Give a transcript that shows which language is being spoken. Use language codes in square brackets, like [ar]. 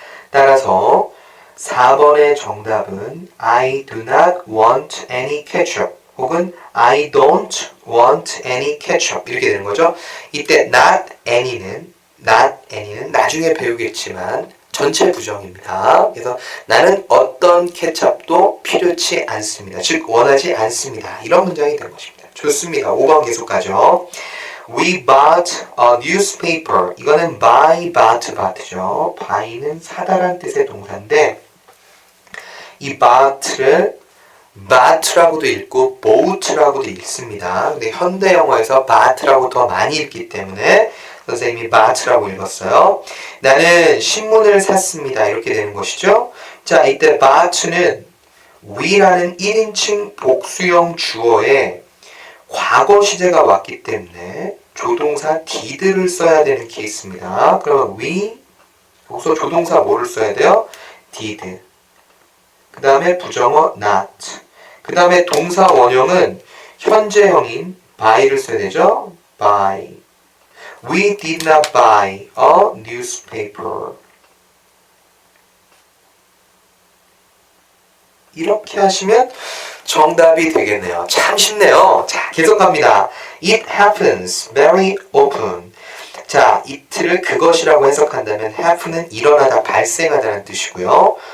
[ko] 따라서 4번의 정답은 [en] I do not want any ketchup 혹은 I don't want any ketchup [ko] 이렇게 되는 거죠. 이때 not any는 나중에 배우겠지만 전체 부정입니다. 그래서 나는 어떤 케첩도 필요치 않습니다. 즉 원하지 않습니다. 이런 문장이 된 것입니다. 좋습니다. 5번 계속 가죠. [en] We bought a newspaper. [ko] 이거는 buy, bought죠. buy는 사다란 뜻의 동사인데 이 bought를 bought라고도 읽고 bought라고도 읽습니다. 근데 현대 영어에서 bought라고 더 많이 읽기 때문에 선생님이 bought라고 읽었어요. 나는 신문을 샀습니다. 이렇게 되는 것이죠. 자, 이때 bought는 we라는 1인칭 복수형 주어에 과거 시제가 왔기 때문에 조동사 did를 써야 되는 케이스입니다. 그러면 we 여기서 조동사 뭐를 써야 돼요? [en] did. [ko] 그 다음에 부정어 not. 그 다음에 동사 원형은 현재형인 buy를 써야 되죠. [en] buy. We did not buy a newspaper. [ko] 이렇게 하시면 정답이 되겠네요. 참 쉽네요. 자, 계속 갑니다. [en] It happens very often. [ko] 자, it를 그것이라고 해석한다면 happen은 일어나다, 발생하다는 뜻이고요.